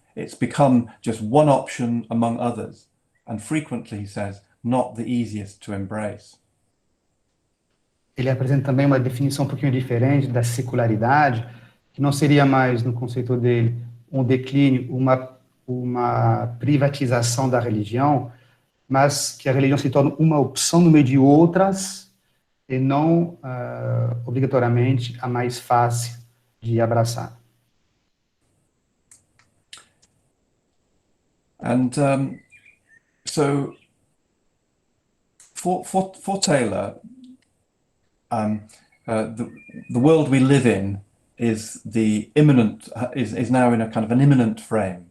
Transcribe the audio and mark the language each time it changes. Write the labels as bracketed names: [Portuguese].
[English] It's become just one option among others, and frequently, he says, not the easiest to embrace. [Portuguese] Ele apresenta também uma definição um pouquinho diferente da secularidade, que não seria mais, no conceito dele, um declínio, uma privatização da religião, mas que a religião se torna uma opção no meio de outras e não obrigatoriamente a mais fácil de abraçar. [English] And so for Taylor, the world we live in is is now in a kind of an immanent frame.